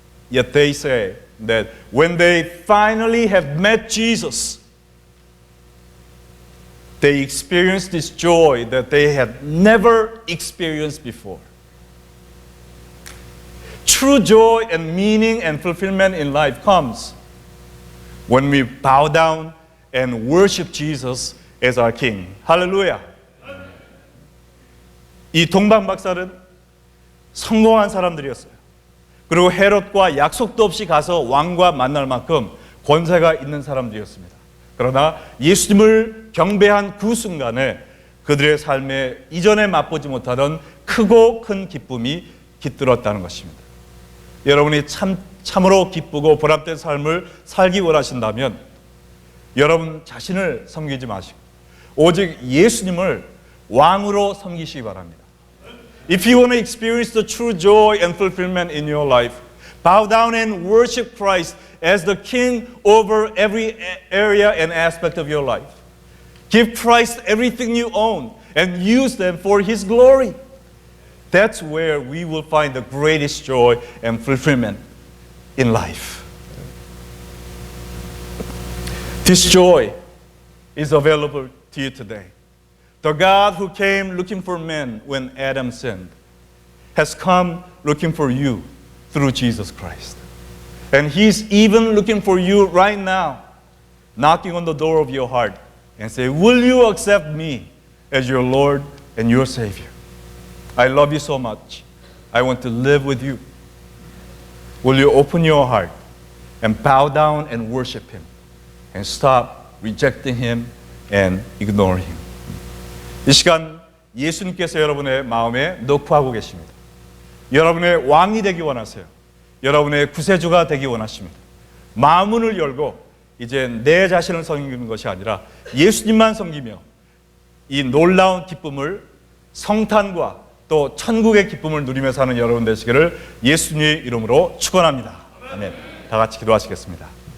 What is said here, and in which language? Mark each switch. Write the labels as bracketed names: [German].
[English] Yet they say that when they finally have met Jesus, they experienced this joy that they had never experienced before. True joy and meaning and fulfillment in life comes when we bow down and worship Jesus as our King. [Korean] 할렐루야. 이 동방 박사는 성공한 사람들이었어요. 그리고 헤롯과 약속도 없이 가서 왕과 만날 만큼 권세가 있는 사람들이었습니다. 그러나 예수님을 경배한 그 순간에 그들의 삶에 이전에 맛보지 못하던 크고 큰 기쁨이 깃들었다는 것입니다. 여러분이 참으로 기쁘고 보람된 삶을 살기 원하신다면 여러분 자신을 섬기지 마시고 오직 예수님을 왕으로 섬기시기 바랍니다. [English] If you want to experience the true joy and fulfillment in your life, bow down and worship Christ as the King over every area and aspect of your life. Give Christ everything you own and use them for His glory. That's where we will find the greatest joy and fulfillment in life. This joy is available to you today. The God who came looking for men when Adam sinned has come looking for you through Jesus Christ. And He's even looking for you right now, knocking on the door of your heart and say, will you accept me as your Lord and your Savior? I love you so much. I want to live with you. Will you open your heart and bow down and worship Him and stop rejecting Him and ignoring Him? [Korean] 이 시간 예수님께서 여러분의 마음에 녹화하고 계십니다. 여러분의 왕이 되기 원하세요. 여러분의 구세주가 되기 원하십니다. 마음문을 열고 이제 내 자신을 섬기는 것이 아니라 예수님만 섬기며 이 놀라운 기쁨을 성탄과 또 천국의 기쁨을 누리며 사는 여러분 되시기를 예수님의 이름으로 축원합니다. 아멘. 다 같이 기도하시겠습니다.